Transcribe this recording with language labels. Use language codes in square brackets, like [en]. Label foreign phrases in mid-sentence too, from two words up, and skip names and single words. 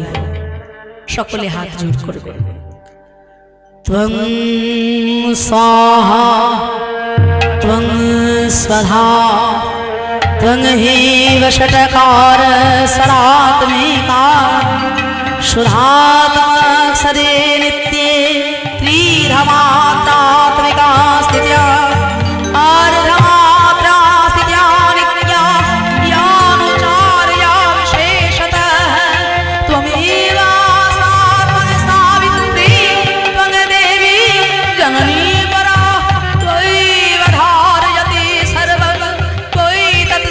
[bn] সকলে হাত জোড় করবেন। [sa] ত্বং স্বাহা ত্বং স্বধা ত্বং হেব ষটকার সরাত্মিকা সুধাত্মক্ষরে নিত্যে ত্রিধমাত্রাত্মিকা স্থিत्या अर्धमात्रा স্থিत्या नित्या यानुचार्या विशेषतः त्वमेव सात्वसावित्री त्वं देवी जननी परा त्वयैव धारयति सर्वं त्वयि तत्